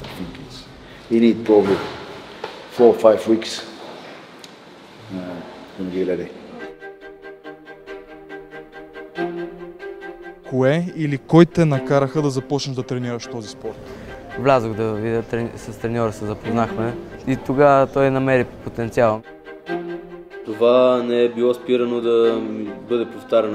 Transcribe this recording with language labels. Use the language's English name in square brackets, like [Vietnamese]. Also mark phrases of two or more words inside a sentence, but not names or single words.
[English] I think he need probably 4 or 5 weeks. Gonna be ready. [Bulgarian] Кое или кой те накараха да започнеш да тренираш този спорт? Влязох да видя, с треньора се запознахме и тогава той намери потенциал. Това не е било спирано да бъде повтаряно.